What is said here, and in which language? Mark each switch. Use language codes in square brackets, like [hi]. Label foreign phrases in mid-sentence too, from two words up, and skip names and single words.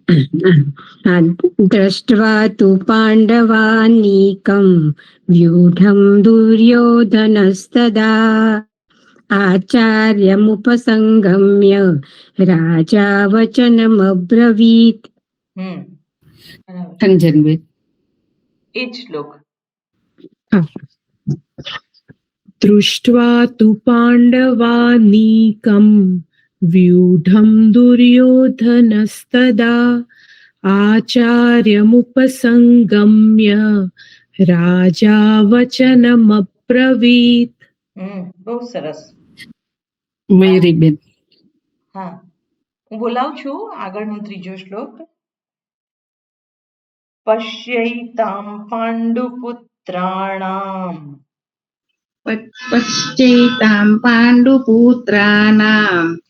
[sa] દ્રષ્ટવા તુ પાંડવાનીકમ વ્યુઢમ દુર્યોધનસ્તદા આચાર્યમુપસંગમ્ય રાજા વચનમબ્રવીત. [gu] બરાબર. અંજનબેન એ જ શ્લોક. [sa] दृष्ट्वा तु पाण्डवानीकं व्यूढं दुर्योधनस्तदा आचार्यमुपसंगम्य राजा वचनमब्रवीत्. [gu] બહુ સરસ. મયુરીબેન હા, હું બોલાવું છું આગળનો ત્રીજો શ્લોક. [sa] પશ્યૈતામ પાંડુપુત્રાણામ પશ્ચૈતામ પાંડુપુત્રાનામ